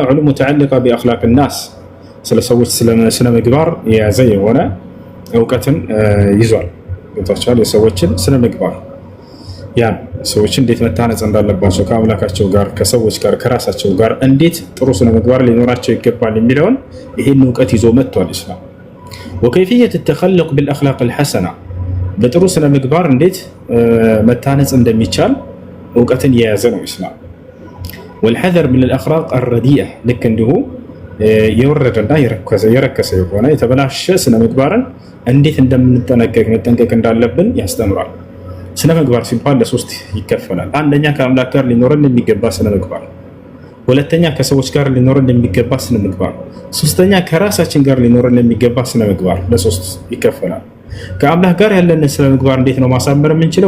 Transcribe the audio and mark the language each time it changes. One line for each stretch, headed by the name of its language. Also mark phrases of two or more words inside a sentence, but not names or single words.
Arabic: علوم متعلقة بأخلاق الناس
Amharic: ስለ ሰዎች ስለ ምግባር የያዘ የሆነ እውቀትን ይዟል። ገብቷችኋል? የሰዎችን ስነ ምግባር ያን ሰዎች እንዴት መታነጽ እንዳለባቸው ከአምላካቸው ጋር፣ ከሰዎች ጋር፣ ከራሳቸው ጋር እንዴት ጥሩ ስነ ምግባር ሊኖራቸው ይገባል የሚለውን ይህን እውቀት ይዞ መጥቷል ኢስላም።
Arabic: وكيفية التخلق بالأخلاق الحسنة
Amharic: በጥሩ ስነ ምግባር እንዴት መታነጽ እንደሚቻል እውቀትን የያዘ ነው ኢስላም።
Arabic: والحذر من الأخلاق الرديئة
Amharic: ልክ እንዲሁ የወረደና የረከሰ የሆነ የተበላሸ ስነ ምግባርን እንዴት መጠንቀቅ እንዳለብን ያስተምራል። ስነ ምግባር ሲባል ለሶስት ይከፈላል። አንደኛ ከአምላክ ጋር ሊኖረን የሚገባ ስነ ምግባር፣ ሁለተኛ ከሰዎች ጋር ሊኖረን የሚገባ ስነ ምግባር፣ ሶስተኛ ከራሳችን ጋር ሊኖረን የሚገባ ስነ ምግባር ለሶስት ይከፈላል። ከአላህ ጋር ያለንን ስነ ምግባር እንዴት ነው ማሳመር የምንችለው?